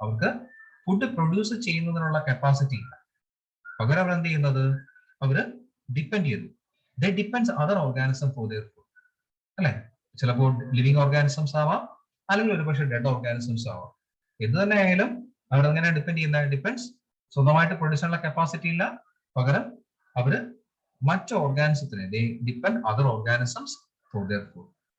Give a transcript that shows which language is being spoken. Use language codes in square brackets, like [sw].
[ml] അവർക്ക് food produce ചെയ്യുന്നതിനുള്ള capacity ഇല്ല. പകരം അവർ എന്ത് ചെയ്യുന്നത്? അവര് ഡിപ്പെൻഡ് ചെയ്യുന്നു. [en] They depends other organism for their food. [ml] അല്ലെ. ചിലപ്പോൾ ലിവിങ് ഓർഗാനിസംസ് ആവാം, അല്ലെങ്കിൽ ഒരു പക്ഷേ ഡെഡ് ഓർഗാനിസംസ് ആവാം. എന്ത് തന്നെ ആയാലും അവരെങ്ങനെ ഡിപ്പെൻഡ് ചെയ്യുന്ന? ഡിപ്പെൻഡ്സ്. സ്വന്തമായിട്ട് പ്രൊഡ്യൂസ് ചെയ്യാനുള്ള കപ്പാസിറ്റി ഇല്ല, പകരം അവര് മറ്റ് ഓർഗാനിസത്തിനെ depend [en] Other organisms for their food.